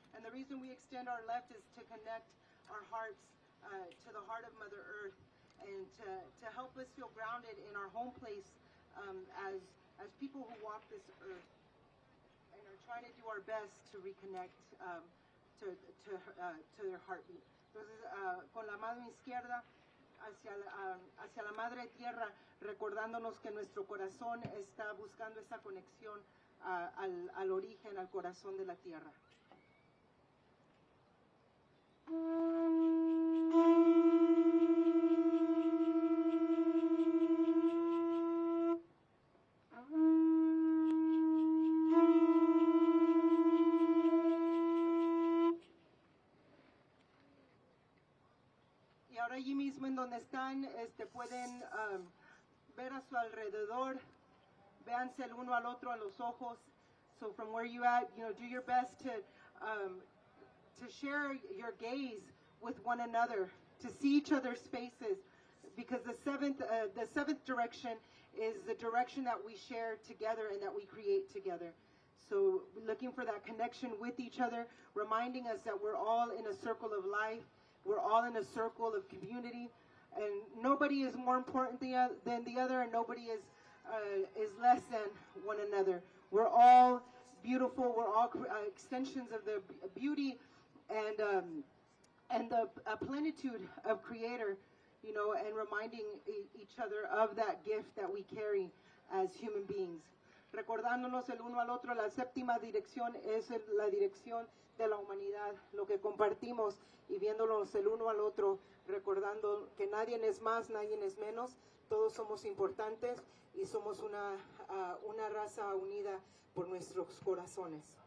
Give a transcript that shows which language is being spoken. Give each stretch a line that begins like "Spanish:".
English: And the reason we extend our left is to connect our hearts to the heart of Mother Earth, and to help us feel grounded in our home place as people who walk this earth and are trying to do our best to reconnect to their heartbeat.
Spanish: Entonces, con la mano izquierda hacia la Madre Tierra, recordándonos que nuestro corazón está buscando esa conexión al origen, al corazón de la Tierra. Y ahora allí mismo en donde están, pueden ver a su alrededor, véanse el uno al otro a los ojos.
English: So from where you at, do your best to share your gaze with one another, to see each other's faces, because the seventh direction is the direction that we share together and that we create together. So looking for that connection with each other, reminding us that we're all in a circle of life, we're all in a circle of community, and nobody is more important than the other, and nobody is less than one another. We're all beautiful. We're all extensions of the beauty and the plenitude of Creator, and reminding each other of that gift that we carry as human beings.
Spanish: Recordándonos el uno al otro, la séptima dirección es la dirección de la humanidad, lo que compartimos, y viéndonos el uno al otro, recordando que nadie es más, nadie es menos, todos somos importantes y somos una raza unida por nuestros corazones.